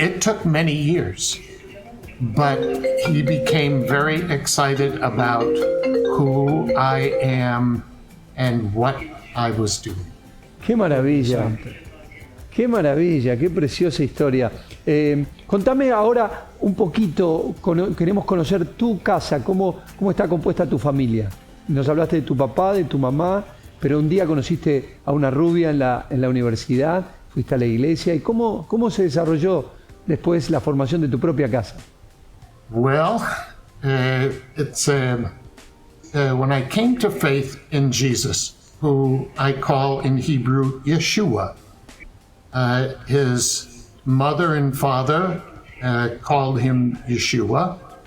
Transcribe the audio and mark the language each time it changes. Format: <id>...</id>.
<en>It took many years, but he became very excited about who I am and what I was doing.</en> <es>¡Qué maravilla! Qué maravilla, qué preciosa historia. Contame ahora un poquito, queremos conocer tu casa, cómo está compuesta tu familia. Nos hablaste de tu papá, de tu mamá, pero un día conociste a una rubia en la universidad, fuiste a la iglesia. ¿Y cómo se desarrolló después la formación de tu propia casa?</es> <en>Well, it's when I came to faith in Jesus, who I call in Hebrew Yeshua. His mother and father called him Yeshua.</en>